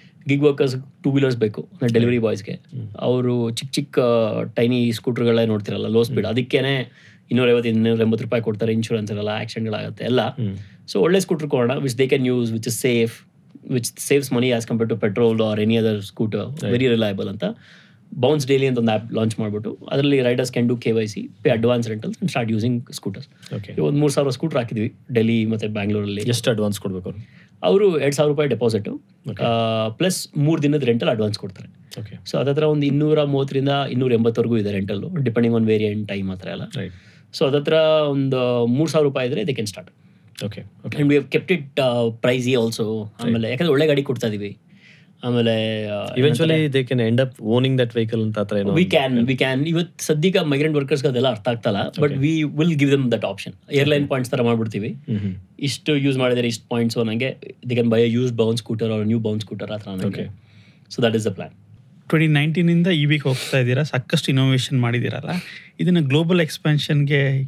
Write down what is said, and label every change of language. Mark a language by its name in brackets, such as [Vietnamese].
[Kannada] Gig workers 2 wheelers ಬೇಕು delivery ಬಾಯ್ಸ್ಗೆ. ಅವರು ಚಿಕ್ಕ ಟೈನಿ ಸ್ಕೂಟ್ರ್ಗಳೇ ನೋಡ್ತಿರಲ್ಲ, ಲೋ ಸ್ಪೀಡ್, ಅದಕ್ಕೇನೆ $250-280 ಕೊಡ್ತಾರೆ. ಇನ್ಶೂರೆನ್ಸ್ ಇರಲ್ಲ, ಆಕ್ಸಿಡೆಂಟ್ಗಳಾಗುತ್ತೆ ಎಲ್ಲ. ಸೊ ಒಳ್ಳೆ ಸ್ಕೂಟ್ರ್ ಕೊಡೋಣ, [English] Which they can use, which is safe, which saves money as compared to petrol or any other scooter, very reliable ಅಂತ. [Kannada] ಬೌನ್ಸ್ ಡೈಲಿ ಅಂತ ಒಂದು ಆ್ಯಪ್ ಲಾಂಚ್ ಮಾಡಿಬಿಟ್ಟು ಅದರಲ್ಲಿ [English] Riders can do KYC, pay advance rentals and start using scooters. [Kannada] ಒಂದು 3,000 scooter ಹಾಕಿದ್ವಿ ಡೆಲ್ಲಿ ಮತ್ತು ಬ್ಯಾಂಗ್ಳೂರಲ್ಲಿ. ಎಷ್ಟು ಅಡ್ವಾನ್ಸ್ ಕೊಡಬೇಕು ಅವರು? $2,000 ಡೆಪಾಸಿಟು ಪ್ಲಸ್ 3 ದಿನದ ರೆಂಟಲ್ ಅಡ್ವಾನ್ಸ್ ಕೊಡ್ತಾರೆ. ಸೊ ಅದತ್ರ ಒಂದು 230-280 ಇದೆ ರೆಂಟಲ್ಲು, [English] depending on variant time [Kannada] ಆ ಥರ ಎಲ್ಲ. ಸೊ ಅದತ್ರ ಒಂದು $3,000 ಇದ್ರೆ [English] They can start. And we have kept it pricey also. [Kannada] ಆಮೇಲೆ ಯಾಕಂದ್ರೆ ಒಳ್ಳೆ ಗಾಡಿ ಕೊಡ್ತಾ ಇದೀವಿ. ಆಮೇಲೆ [English] eventually they can end up owning that vehicle [Kannada] ಅಂತ ಆ ಥರ ಏನೋ [English] we can [Kannada] ಇವತ್ತು ಸದ್ಯಕ್ಕೆ ಮೈಗ್ರೆಂಟ್ ವರ್ಕರ್ಸ್ಗೆ ಅದೆಲ್ಲ ಅರ್ಥ ಆಗ್ತಲ್ಲ, [English] But we will give them that option. [Kannada] Airline points ಥರ ಮಾಡ್ಬಿಡ್ತೀವಿ, ಇಷ್ಟು ಯೂಸ್ ಮಾಡಿದರೆ ಇಷ್ಟು ಪಾಯಿಂಟ್ಸು ನನಗೆ [English] they can buy a used Bounce scooter [Kannada] R new ಬೌನ್ scooter ಆ ಥರ ನನಗೆ. [English] So that is the plan. [Kannada] 2019 EVಗೆ ಹೋಗ್ತಾ ಇದ್ದೀರಾ, ಸಾಕಷ್ಟು ಇನೋವೇಷನ್ ಮಾಡಿದ್ದೀರಲ್ಲ, ಇದನ್ನು ಗ್ಲೋಬಲ್ ಎಕ್ಸ್ಪಾನ್ಷನ್ಗೆ